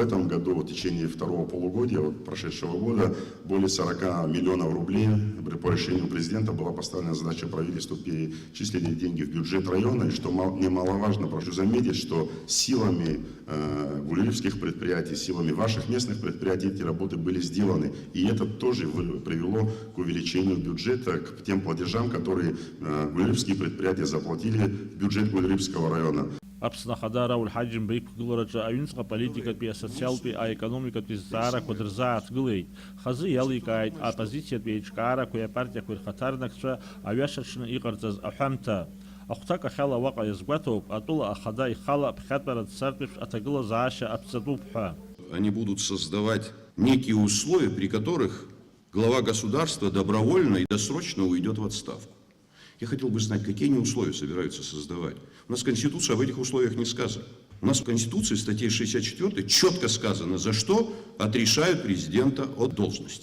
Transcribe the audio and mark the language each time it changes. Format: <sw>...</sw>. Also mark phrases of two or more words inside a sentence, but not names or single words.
<ru>этом году, в течение второго полугодия, вот прошедшего года, более 40 миллионов рублей по решению президента была поставлена задача правительству перечислить деньги в бюджет района, и что немаловажно, прошу заметить, что силами гвльдорфских предприятий, силами ваших местных предприятий эти работы были сделаны, и это тоже привело к увеличению бюджета, к тем платежам, которые гвльдорфские предприятия заплатили в бюджет Гвльдорфского района.</ru> <ab>Аԥсны ахада Рауль Ҳаџьымба иқәгылараҿы аҩныҵҟа аполитикатәи, асоциалтәи, аекономикатәи зҵаарақәа дырзааҭгылеит. Хазы иаликааит апозициатәи аиҿкаарақәеи апартиақәеи рхаҭарнакцәа аҩашаҽны иҟарҵаз аҳәамҭа. Ахәҭак ахьала уаҟа иазгәаҭоуп, атәыла ахада ихала ԥхьатәара дцартәеиԥш аҭагылазаашьа аԥҵатәуп ҳәа.</ab> <ru>Они будут создавать некие условия, при которых глава государства добровольно и досрочно уйдет в отставку. Я хотел бы знать, какие они условия собираются создавать. У нас Конституция об этих условиях не сказана. У нас в Конституции, в статье 64, четко сказано, за что отрешают президента от должности.</ru>